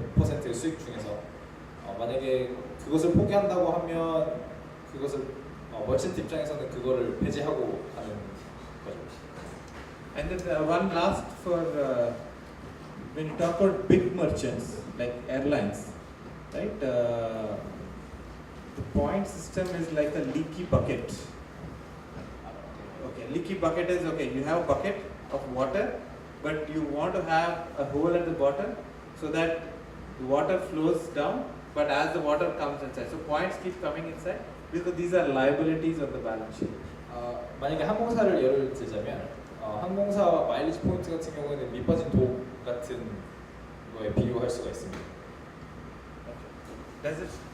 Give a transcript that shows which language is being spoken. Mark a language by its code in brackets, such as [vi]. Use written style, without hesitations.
[ko] 100%의 수익 중에서 만약에 그것을 포기한다고 하면 그것을 머천트 입장에서는 그거를 배제하고 가는 거죠. [en] And then one last for when you talk about big merchants like airlines, right? The point system is like a leaky bucket. Okay, leaky bucket is okay. You have a bucket of water, but you want to have a hole at the bottom so that the water flows down. But as the water comes inside, so points keep coming inside because these are liabilities of the balance sheet. [ko] 만약에 항공사를 예를 들자면 항공사와 마일리지 포인트 같은 경우에는 밑빠진 독 같은 거에 비유할 수가 있습니다. [en] Does it?